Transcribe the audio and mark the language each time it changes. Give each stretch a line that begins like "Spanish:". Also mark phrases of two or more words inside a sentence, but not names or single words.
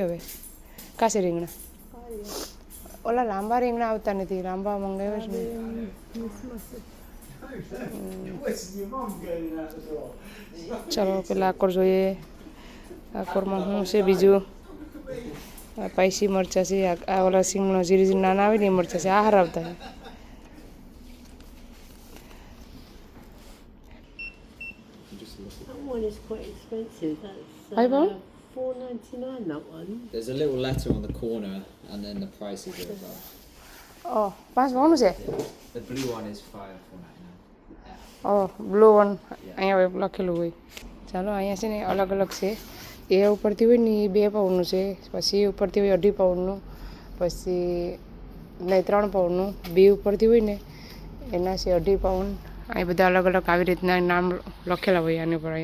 Gujarati: હવે કાશે રીંગણા, ઓલા લાંબા રીંગણા આવતા નથી, લાંબા મંગાવ્યા છે ને. ચાલો પેલા આકોર જોઈએ. આકોરમાં શું છે બીજું? આ પાઈસી મરચાં છે, આ ઓલા સિંગનો જીરી નાના આવે ને એ મરચાં છે, આ હારા આવતા છે.
English: One is quite expensive. That's Hi, Mum. $4.99. That one. There's a little letter on the corner, and then the prices are above.
Gujarati: ઓહ, 5 પાઉંનું છે.
English: The blue one is $4.99.
Gujarati: ઓહ,
English: blue one
Gujarati: અહીંયા લખેલું હોય. ચાલો અહીંયા છે ને અલગ અલગ છે. એ ઉપરથી હોય ને એ 2 પાઉન્ડનું છે, પછી એ ઉપરથી હોય 2.5 પાઉન્ડનું, પછી નહીં 3 પાઉન્ડનું. બી ઉપરથી હોય ને એના છે 2.5 પાઉન્ડ. અહીં બધા અલગ અલગ આવી રીતના નામ લખેલા હોય આની પર.